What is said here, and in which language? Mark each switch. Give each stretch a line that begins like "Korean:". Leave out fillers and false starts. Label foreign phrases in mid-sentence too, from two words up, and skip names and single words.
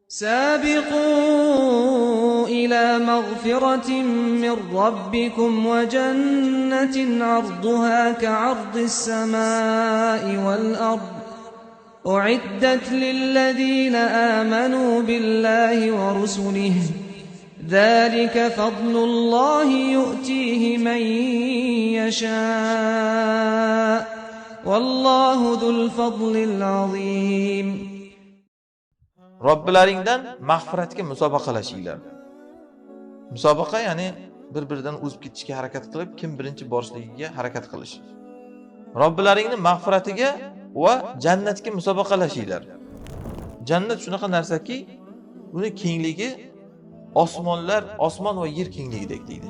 Arabic: سابقوا إلى مغفرة من ربكم وجنة عرضها كعرض السماء والأرض أعدت للذين آمنوا بالله ورسله ذلك فضل الله يؤتيه من يشاء والله ذو الفضل العظيم.
Uzbek: Robbilaringdan mag'firatga musobaqalashinglar. Musobaqa ya'ni bir-biridan o'zib ketishga harakat qilib, kim birinchi borishligiga harakat qilish. Robbilaringning mag'firatiga va jannatga musobaqalashinglar. Jannat shunaqa narsaki, uni kengligi osmon va yer kengligidek deydi.